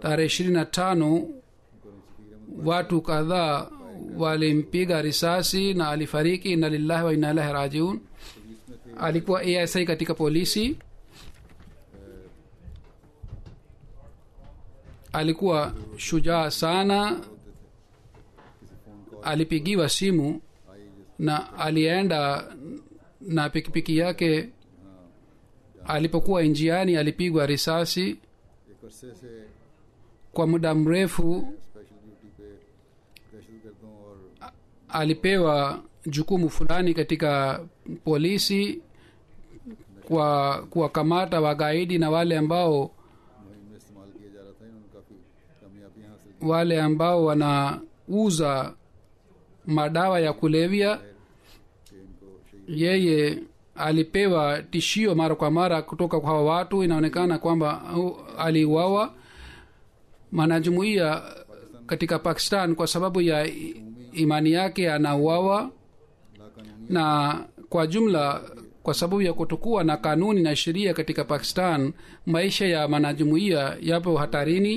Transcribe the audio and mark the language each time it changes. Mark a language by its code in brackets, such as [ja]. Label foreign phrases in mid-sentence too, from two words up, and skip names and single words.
[sw] Tarehe 25 [ur] کو سفیر احمد [sw] watu kadhaa walimpiga risasi na alifariki. [ar] إنا لله وإنا إليه راجعون. [ur] پولیس میں تھے [sw] Alikuwa ASI katika polisi. Alikuwa shujaa sana. [ur] किसी [en] phone call [sw] Alipigiwa simu [ur] آئی جس [sw] na alienda na pikipiki yake. Alipokuwa njiani alipigwa risasi. [ur] ایک عرصے سے [sw] Kwa muda mrefu [en] special duty [ur] پہ دہشت گردوں اور [sw] alipewa jukumu fulani katika polisi kwa kuwakamata wagaidi na wale ambao [ur] مہم میں استعمال کیا جا رہا تھا۔ انہوں نے کافی کامیابیاں حاصل کی [sw] wale ambao wanauza madawa ya kulevya. [ur] کہ ان کو شہید [sw] Yeye alipewa tishio mara kwa mara kutoka kwa hawa watu. Inaonekana kwamba aliuawa. Mwanajumuiya katika Pakistan kwa sababu ya imani yake anauawa, [ur] लाकानूनी [sw] na kwa jumla kwa sababu ya kutokuwa na kanuni na sheria katika Pakistan, maisha ya wanajumuiya yapo hatarini.